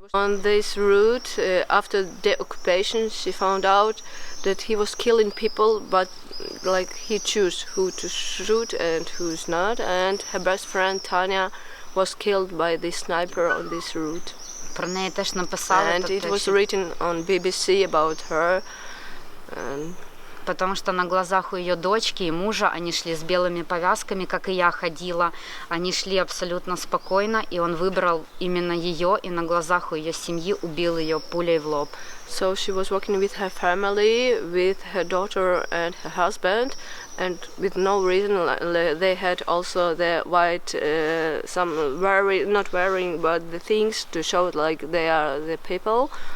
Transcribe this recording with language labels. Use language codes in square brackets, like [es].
[en] On this route, after the occupation, she found out that he was killing people, but like he chose who to shoot and who's not, and her best friend Tanya was killed by this sniper on this route. [uk] Про неї теж написали. [en] And it was written on BBC about her. [ru] Потому что на глазах у ее дочки и мужа они шли с белыми повязками, как и я ходила. Они шли абсолютно спокойно, и он выбрал именно ее, и на глазах у ее семьи убил ее пулей в лоб. [en] So she was walking with her family, with her daughter and her husband, and with no reason they had also the white, some not wearing, but the things to show like they are the people.